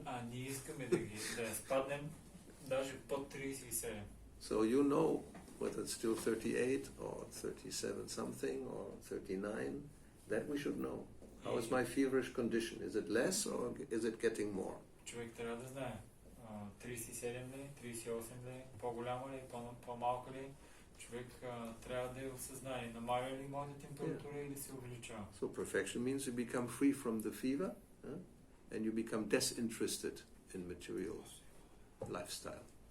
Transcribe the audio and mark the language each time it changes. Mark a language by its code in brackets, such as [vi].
[bg] Ние искаме да спаднем даже под 37. [en] So you know whether it's still 38 or 37 something or 39. That we should know. How is my feverish condition? Is it less or is it getting more? [bg] Човек трябва да знае. 37 ли, 38 ли, по-голямо ли, по-малко ли. Човек трябва да осъзнае, намаля ли моята температура или се увеличава. [en] So perfection means you become free from the fever and you become disinterested in material lifestyle.